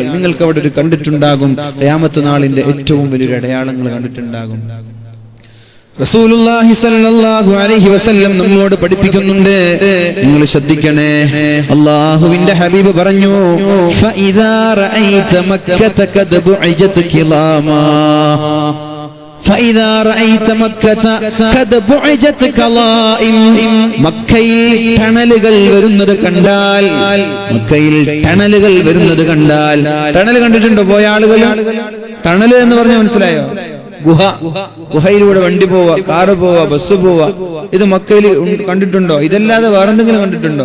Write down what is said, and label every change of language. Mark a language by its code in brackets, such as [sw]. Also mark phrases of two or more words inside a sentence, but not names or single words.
[ml] നിങ്ങൾക്ക് അവിടെ ഒരു കണ്ടിട്ടുണ്ടാകും, ഖിയാമത്ത് നാളിന്റെ ഏറ്റവും വലിയൊരു അടയാളങ്ങൾ കണ്ടിട്ടുണ്ടാകും. റസൂലുള്ളാഹി [ar] صلى الله عليه وسلم [ml] നമ്മോട് പഠിപ്പിക്കുന്നുണ്ട്, നിങ്ങൾ ശ്രദ്ധിക്കണേ. അല്ലാഹുവിന്റെ ഹബീബ് പറഞ്ഞു, [ar] فإذا رأيت مكة قد بعجت كظائم. فإذا رأيت مكة قد بعجت كلائم. [ml] മക്കയിൽ ടണലുകൾ വരുന്നത് കണ്ടാൽ, മക്കയിൽ ടണലുകൾ വരുന്നത് കണ്ടാൽ, ടണൽ കണ്ടിട്ടുണ്ടോ പോയ ആളുകൾ? ടണൽ എന്ന് പറഞ്ഞാൽ മനസ്സിലായോ? ഗുഹ. ഗുഹയിലൂടെ വണ്ടി പോവാ, കാറ് പോവാ, ബസ് പോവാ. ഇത് മക്കയിൽ കണ്ടിട്ടുണ്ടോ? ഇതല്ലാതെ വേറെന്തെങ്കിലും കണ്ടിട്ടുണ്ടോ?